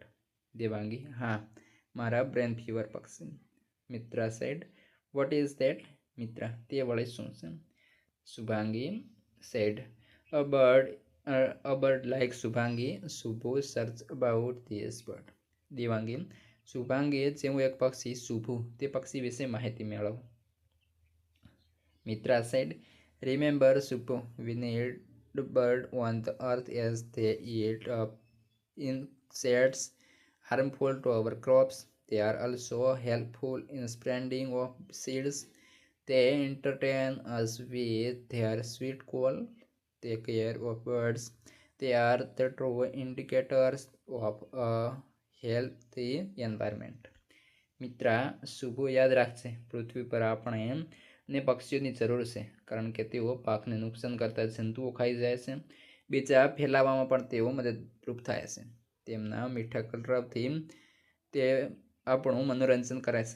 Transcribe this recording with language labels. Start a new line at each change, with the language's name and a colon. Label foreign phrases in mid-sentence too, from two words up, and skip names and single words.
Gujarati: દેવાંગી હા, મારા
English: brain fever
Gujarati: પક્ષી.
English: મિત્રા said, What is that?
Gujarati: મિત્રા તે વળી શું છે?
English: શુભાંગી said, A bird like Subhangi. Subhu search about this bird.
Gujarati: દેવાંગી શુભાંગી જેવું એક પક્ષી શુભુ તે પક્ષી વિશે માહિતી મેળવો.
English: મિત્રા said, Remember Subhu, we need bird on the earth as they eat up insects harmful to our crops. They are also helpful in spreading of seeds. They entertain us with their sweet call. They care of birds. They are the true indicators of a healthy environment.
Gujarati: મિત્રા શુભો યાદ રાખશે, પૃથ્વી પર આપણે ને પક્ષીઓની જરૂર છે, કારણ કે તેઓ પાકને નુકસાન કરતા જંતુઓ ખાઈ જાય છે. બીજા ફેલાવવામાં પણ તેઓ મદદરૂપ થાય છે. તેમના મીઠા કલરવથી તે આપણું મનોરંજન કરે છે.